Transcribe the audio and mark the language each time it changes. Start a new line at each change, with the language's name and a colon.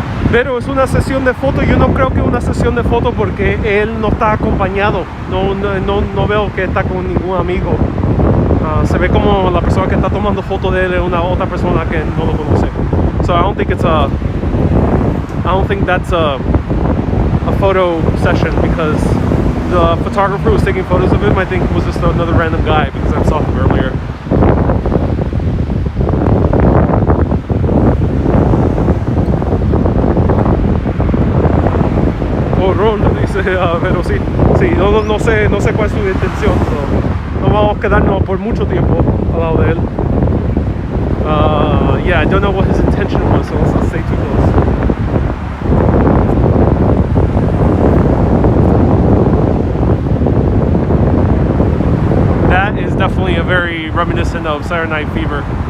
Spanish: Pero es una sesión de foto. Yo no creo que una sesión de foto porque él no está acompañado. No veo que está con ningún amigo. Se ve como la persona que está tomando foto de él es una otra persona que no lo conoce.
English: So I don't think that's a photo session because the photographer who was taking photos of him, I think, was just another random guy because I saw him earlier.
Spanish: Oh, Ron dice, pero sí, no sé cuál es su intención. So no vamos a quedarnos por mucho tiempo al lado de él.
English: Yeah, I don't know what his intention was, so let's not stay too close. That is definitely a very reminiscent of Saturday Night Fever.